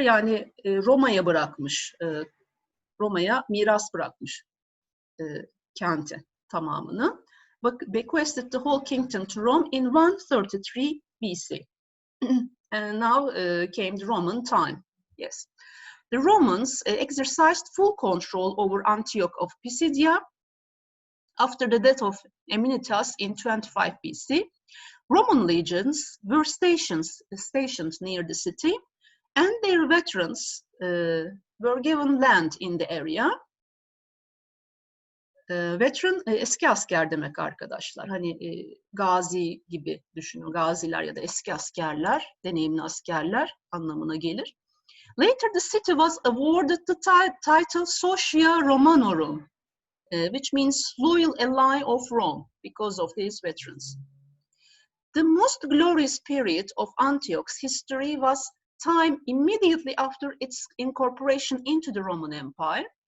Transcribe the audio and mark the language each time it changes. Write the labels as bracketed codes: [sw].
[tr] Yani Roma'ya bırakmış, Roma'ya miras bırakmış kenti tamamını. [en] Bequeathed the whole kingdom to Rome in 133 BC. And now came the Roman time. Yes. The Romans exercised full control over Antioch of Pisidia after the death of Amyntas in 25 BC. Roman legions were stationed near the city, and their veterans were given land in the area. [tr] Veteran eski asker demek arkadaşlar. Hani gazi gibi düşünün. Gaziler ya da eski askerler, deneyimli askerler anlamına gelir. [en] Later the city was awarded the title Socia Romanorum, which means loyal ally of Rome because of these veterans. The most glorious period of Antioch's history was time immediately after its incorporation into the Roman Empire.